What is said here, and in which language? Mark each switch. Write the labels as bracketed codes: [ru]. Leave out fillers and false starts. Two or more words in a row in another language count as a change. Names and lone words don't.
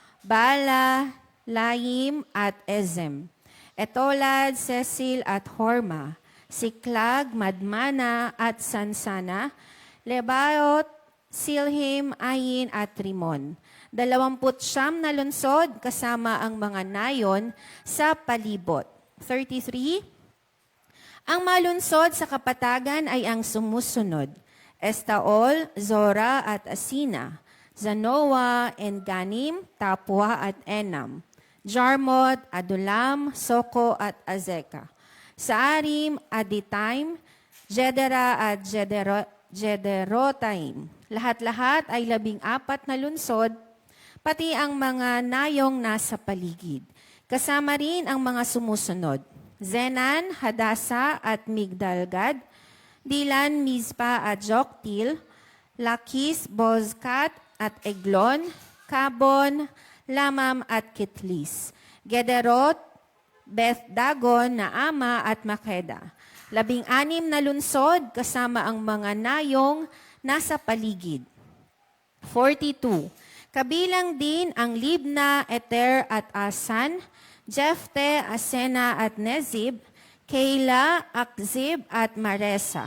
[tl] Bala, Laim at Ezem, Etolad, Cecil at Horma, Siklag, Madmana at Sansana, Lebaot, Silhim, Ayin at Rimon. 29 na lungsod kasama ang mga nayon sa palibot. 33. Ang malunsod sa kapatagan ay ang sumusunod: Estaol, Zora at Asina, Zanoa, Enganim, Tapua at Enam, Jarmut, Adulam, Soko at Azeka. Saarim, Aditaim, Jedera at Jederotaim. Lahat-lahat ay 14 na lungsod, pati ang mga nayong nasa paligid. Kasama rin ang mga sumusunod: Zenan, Hadasa at Migdalgad, Dilan, Mizpa at Joktil, Lakis, Bozkat at Eglon, Kabon, Lamam at Kitlis, Gederot, Beth Dagon, Naama at Makeda. 16 na lungsod kasama ang mga nayong nasa paligid. 42. Kabilang din ang Libna, Eter at Asan, Jefte, Asena at Nezib, Keila, Akzib at Maresa.